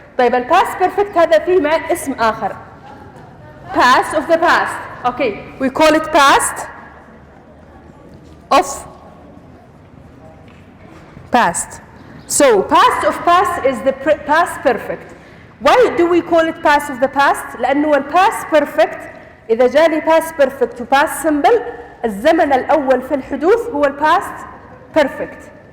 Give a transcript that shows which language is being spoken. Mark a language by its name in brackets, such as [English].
[Arabic] طيب الباست perfect هذا فيه مع اسم آخر. [English] Past of the past. Okay, we call it past of past. So past of past is the past perfect. Why do we call it past of the past? [Arabic] لأنه الباست perfect إذا جاني past perfect و past simple الزمن الأول في الحدوث هو الباست perfect.